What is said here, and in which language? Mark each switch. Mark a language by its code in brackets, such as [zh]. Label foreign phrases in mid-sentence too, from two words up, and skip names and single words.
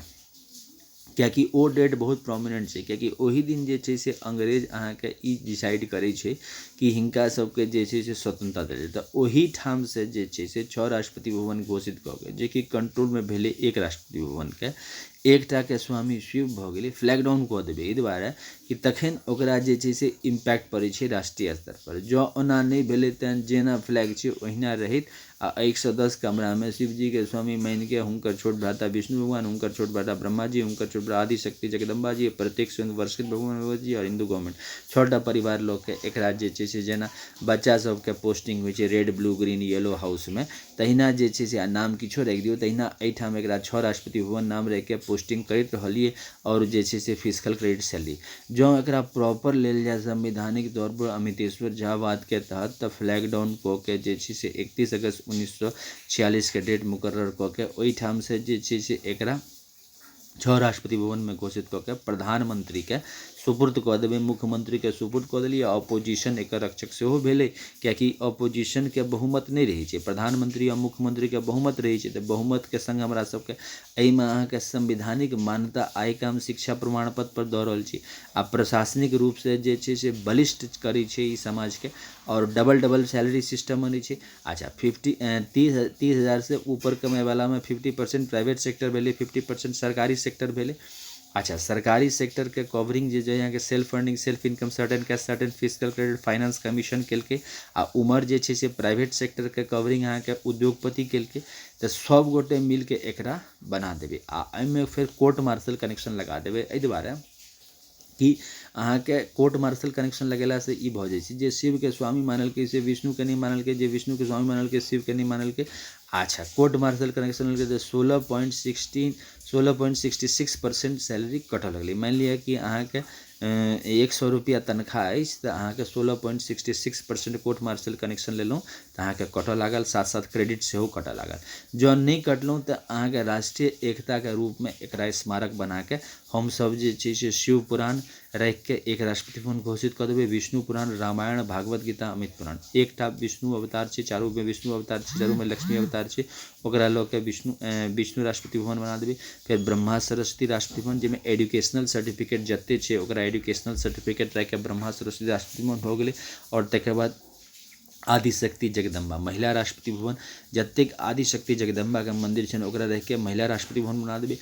[mai] कियाकि ओ डेट बहुत प्रोमिनेंट छै, कियाकि ओहि दिन जे छै से अंग्रेज अहाँके ई डिसाइड करै छै कि हिनका सबके जे छै से स्वतंत्रता देल जाय, तऽ ओहि ठाम से जे छै से 6 राष्ट्रपति भवन घोषित कऽ के, जेकि कंट्रोलमे भेलै 1 राष्ट्रपति भवन के, एकटा के स्वामी शिव भऽ गेलै, [en] flag down [mai] कऽ देबै एहि दुआरे कि तखन ओकरा जे छै से इम्पैक्ट पड़ै छै राष्ट्रीय स्तर पर। जँ ओना नहि भेलै तहन जेना फ्लैग छै ओहिना रहैत, आ 110 कमरा में शिव जी के स्वामी मान के हुनकर छोट भ्राता विष्णु भगवान, हुनकर छोट भ्राता ब्रह्मा जी, हुनकर छोट भ्राता आदिशक्ति जगदम्बा जी, प्रत्येक स्वयं वर्षित भगवान भगवत जी और हिंदू गवर्नमेंट, 6टा परिवार लोग के एकरा जे छै से जेना बच्चा सबके पोस्टिंग होइ छै [en] red blue green yellow house [mai] में, तहिना जे छै से नाम किछो राखि दियौ, तहिना एहिठाम एकरा 6 राष्ट्रपति भवन नाम राखि के पोस्टिंग करैत रहलिए और जे छै से [en] physical credit salary. [mai] जँ एकरा प्रॉपर लेल जाए संवैधानिक तौर पर अमितेश्वर झा वाद के तहत, तऽ [en] flag down [mai] कऽ के जे छै से 31 अगस्त 1946 के डेट मुकर्रर कऽ के ओहिठाम से जे छै से एकरा 6 राष्ट्रपति भवन में घोषित कऽ के प्रधानमंत्री के सुपुर्द कऽ देबै, मुख्यमंत्री के सुपुर्द कऽ देलिए। ऑपोजिशन एकर रक्षक सेहो भेलै, कियाकि ऑपोजिशन के बहुमत नहीं रही छै, प्रधानमंत्री और मुख्यमंत्री के बहुमत रही छै, तऽ बहुमत के संग हमरा सबके एहिमे अहाँके संवैधानिक मान्यता आइ के हम शिक्षा प्रमाण पत्र पर दऽ रहल छी, आ प्रशासनिक रूप से जे छै से बलिष्ठ करै छै ई समाज के, और [en] double salary system [mai] बनै छै। अच्छा 30,000 से ऊपर कमाए वाला में 50% [en] private sector [mai] भेलै, 50% सरकारी सेक्टर भेलै। अच्छा सरकारी सेक्टर के कवरिंग जे यहाँ के [en] self funding, self income, certain cash, certain physical credit, finance commission [mai] केलकै, आ उमर जे छै से [en] private sector [mai] के कवरिंग अहाँ के उद्योगपति केलकै, तऽ सब गोटे मिल के एकरा बना देबै, आ एहिमे फिर [en] court martial connection [mai] लगा देबै, एहि दुआरे कि अहाँके [en] court martial connection [mai] लगेला से ई भऽ जाइ छै जे शिव के स्वामी मानलकै से विष्णु के नहीं मानलकै, जे विष्णु के स्वामी मानलकै शिव के नहीं मानलकै। अच्छा [en] court martial connection [mai] लेलकै तऽ 16.66% सैलरी कटऽ लगलै। मानि लिअ कि अहाँके 100 रुपया तनख्वाह अछि तऽ अहाँके 16.66% [en] court martial connection [mai] लेलहुँ तऽ अहाँके कटऽ लागल, साथ साथ क्रेडिट सेहो कटऽ लागल। जँ नहि कटलहुँ तऽ अहाँके राष्ट्रीय एकता के रूप में एकरा स्मारक बना के हमसब जे छै से शिव पुराण राखि के 1 राष्ट्रपति भवन घोषित कऽ देबै, विष्णु पुराण, रामायण, भागवत गीता, अमित पुराण, एकटा विष्णु अवतार छै, चारू में विष्णु अवतार छै, चारू में लक्ष्मी अवतार छै, ओकरा लऽ के विष्णु राष्ट्रपति भवन बना देबै। फिर ब्रह्मा सरस्वती राष्ट्रपति भवन जाहिमे [en] educational certificate [mai] जते छै ओकरा [en] educational certificate [mai] राखि के ब्रह्मा सरस्वती राष्ट्रपति भवन हो गेलै। और तकर बाद आदिशक्ति जगदम्बा महिला राष्ट्रपति भवन, जतेक आदिशक्ति जगदम्बा के मंदिर छै ओकरा राखि के महिला राष्ट्रपति भवन बना देबै।